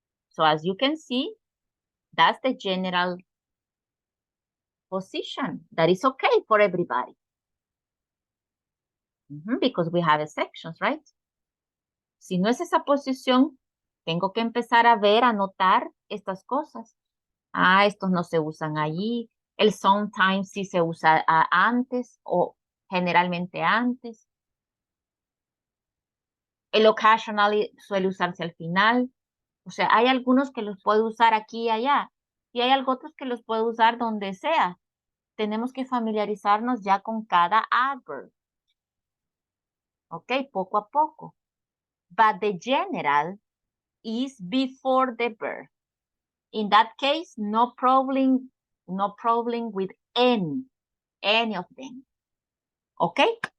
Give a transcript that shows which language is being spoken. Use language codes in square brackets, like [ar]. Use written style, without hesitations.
[en] So as you can see, that's the general position. That is okay for everybody. Because we have exceptions, right? [es] Si no es esa posición, tengo que empezar a ver, a notar estas cosas. Ah, estos no se usan allí. El sometimes sí se usa antes o generalmente antes. El occasionally suele usarse al final. O sea, hay algunos que los puedo usar aquí y allá. Y hay otros que los puedo usar donde sea. Tenemos que familiarizarnos ya con cada adverb. Ok, poco a poco. [en] But the general is before the verb. In that case, no problem no problem with any of them. Okay?